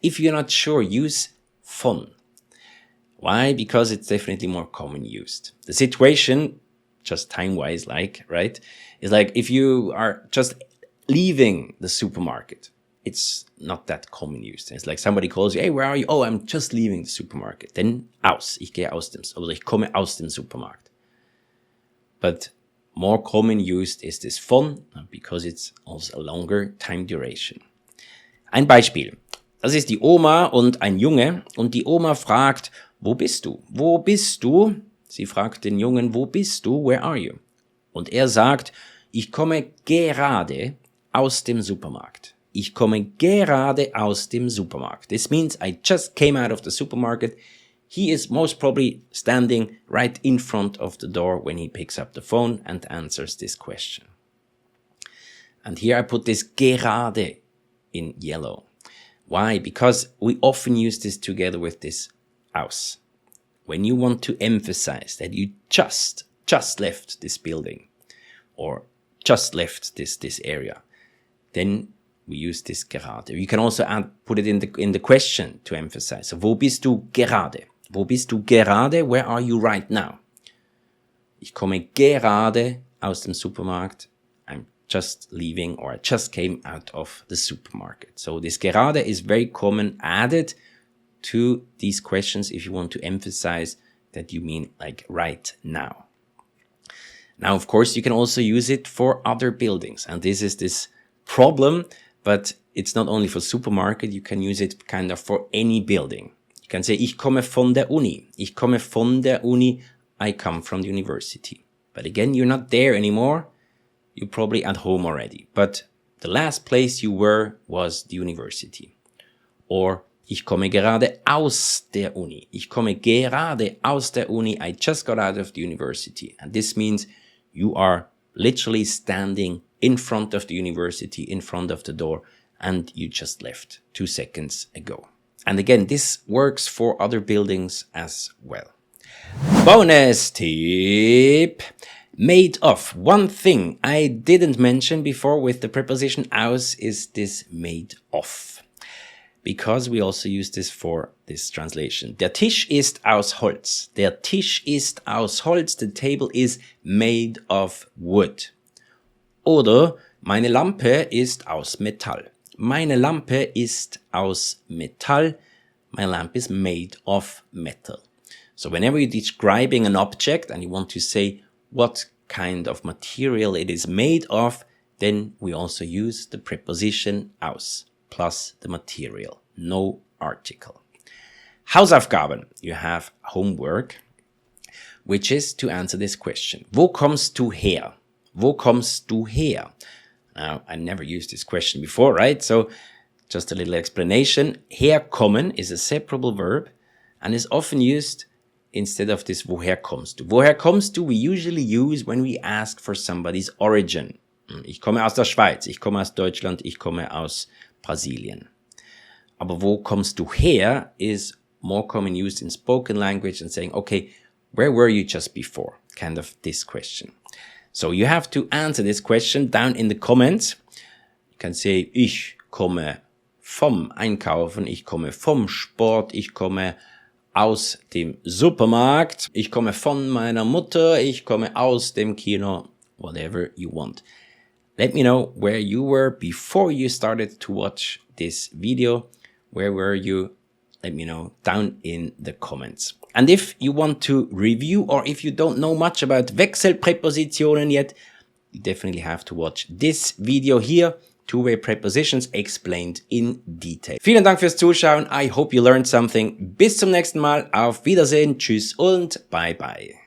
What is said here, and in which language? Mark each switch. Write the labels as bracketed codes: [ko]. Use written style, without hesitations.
[en] If you're not sure, use von. Why? Because it's definitely more common used. The situation, just time-wise, right, is like if you are just leaving the supermarket, it's not that common used. It's like somebody calls you, hey, where are you? Oh, I'm just leaving the supermarket. [de] Then aus, ich gehe aus dem, oder ich komme aus dem Supermarkt. [en] But more common used is this von, because it's also a longer time duration. [de] Ein Beispiel. Das ist die Oma und ein Junge und die Oma fragt, wo bist du? Wo bist du? Sie fragt den Jungen, wo bist du? [en] Where are you? [de] Und er sagt, ich komme gerade aus dem Supermarkt. Ich komme gerade aus dem Supermarkt. [en] This means I just came out of the supermarket. He is most probably standing right in front of the door when he picks up the phone and answers this question. And here I put this gerade in yellow. Why? Because we often use this together with this aus. When you want to emphasize that you just left this building or just left this area, then we use this gerade. You can also put it in the question to emphasize. [de] So, wo bist du gerade? Wo bist du gerade? [en] Where are you right now? [de] Ich komme gerade aus dem Supermarkt. [en] I'm just leaving, or I just came out of the supermarket. So this gerade is very common added to these questions if you want to emphasize that you mean like right now. Now, of course, you can also use it for other buildings. And this is this problem, but it's not only for supermarket. You can use it kind of for any building. You can say, [de] ich komme von der Uni. Ich komme von der Uni. [en] I come from the university. But again, you're not there anymore. You're probably at home already. But the last place you were was the university. [de] Or ich komme gerade aus der Uni. Ich komme gerade aus der Uni. [en] I just got out of the university. And this means you are literally standing in front of the university, in front of the door, and you just left 2 seconds ago. And again, this works for other buildings as well. Bonustipp. Made of. One thing I didn't mention before with the preposition aus is this made of. Because we also use this for this translation. [de] Der Tisch ist aus Holz. Der Tisch ist aus Holz. [en] The table is made of wood. [de] Oder meine Lampe ist aus Metall. Meine Lampe ist aus Metall. [en] My lamp is made of metal. So whenever you're describing an object and you want to say what kind of material it is made of, then we also use the preposition aus plus the material, no article. Hausaufgaben. You have homework, which is to answer this question. [de] Wo kommst du her? Wo kommst du her? [en] Now, I never used this question before, right? So just a little explanation. Herkommen is a separable verb and is often used instead of this [de] woher kommst du. Woher kommst du [en] we usually use when we ask for somebody's origin. [de] Ich komme aus der Schweiz, ich komme aus Deutschland, ich komme aus Brasilien. Aber wo kommst du her [en] is more common used in spoken language and saying, okay, where were you just before? Kind of this question. So you have to answer this question down in the comments. You can say, [de] ich komme vom Einkaufen, ich komme vom Sport, ich komme aus dem Supermarkt, ich komme von meiner Mutter, ich komme aus dem Kino, [en] whatever you want. Let me know where you were before you started to watch this video. Where were you? Let me know down in the comments. And if you want to review or if you don't know much about Wechselpräpositionen yet, you definitely have to watch this video here. Two-way prepositions explained in detail. [de] Vielen Dank fürs Zuschauen. [en] I hope you learned something. [de] Bis zum nächsten Mal. Auf Wiedersehen. Tschüss und bye bye.